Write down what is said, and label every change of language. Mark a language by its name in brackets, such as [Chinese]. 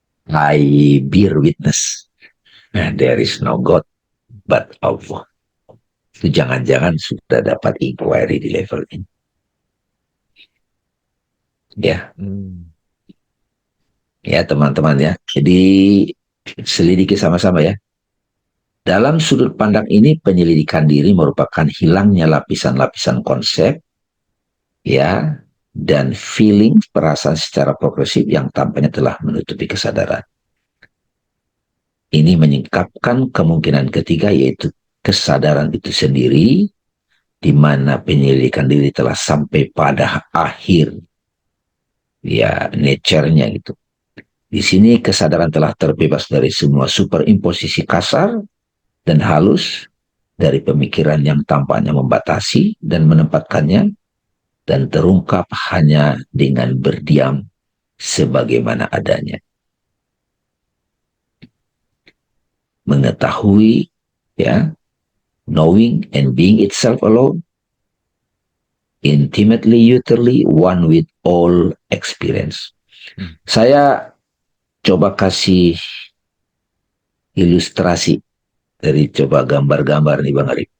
[English] I bear witness there is no God but Allah. [Indonesian] Itu jangan-jangan sudah dapat inquiry di level ini. Ya teman-teman ya. Jadi selidiki sama-sama ya. Dalam sudut pandang ini, penyelidikan diri merupakan hilangnya lapisan-lapisan konsep dan feeling, perasaan secara progresif yang tampaknya telah menutupi kesadaran. Ini menyingkapkan kemungkinan ketiga, yaitu kesadaran itu sendiri, di mana penyelidikan diri telah sampai pada akhir nature-nya gitu. Di sini kesadaran telah terbebas dari semua superimposisi kasar dan halus dari pemikiran yang tampaknya membatasi dan menempatkannya, dan terungkap hanya dengan berdiam sebagaimana adanya. [English] Mengetahui, knowing and being itself alone, intimately, utterly, one with all experience. [Indonesian] Saya coba kasih ilustrasi dari coba gambar-gambar nih Bang Arif.